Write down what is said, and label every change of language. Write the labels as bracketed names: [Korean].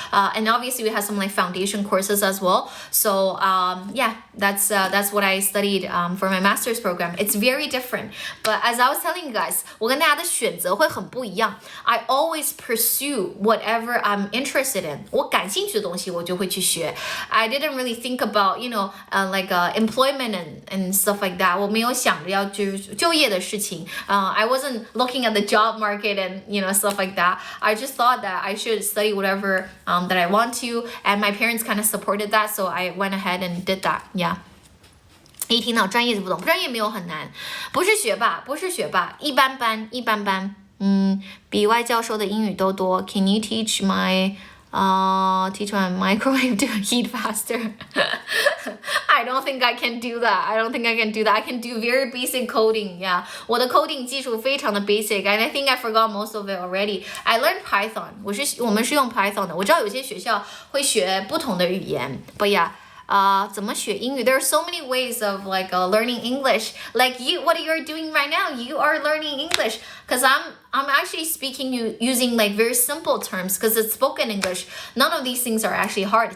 [English] And obviously we had some like foundation courses as well. So yeah, that's what I studied for my master's program. It's very different. But as I was telling you guys, [Chinese] 我跟大家的选择会很不一样. [English] I always pursue whatever I'm interested in. [Chinese] 我感兴趣的东西我就会去学. [English] I didn't really think about, employment and stuff like that. [Chinese] 我没有想着要就业的事情. [English] I wasn't looking at the job market and stuff like that. I just thought that I should study whatever that I want to, and my parents kind of supported that, so I went ahead and did that. Yeah. [Chinese] 一听到专业就不懂，专业没有很难，不是学霸，一般般。比外教授的英语都多。 [English] Can you teach my microwave to heat faster? I don't think I can do that. I can do very basic coding. Yeah, [Chinese] 我的 coding 技术非常的 basic, [English] and I think I forgot most of it already. I learned Python. [Chinese] 我们是用 Python 的。我知道有些学校会学不同的语言 [English] but yeah. [Chinese] 怎么学英语 [English] There are so many ways of learning English. Like what you're doing right now, you are learning English. Because I'm actually speaking using like very simple terms because it's spoken English. None of these things are actually hard.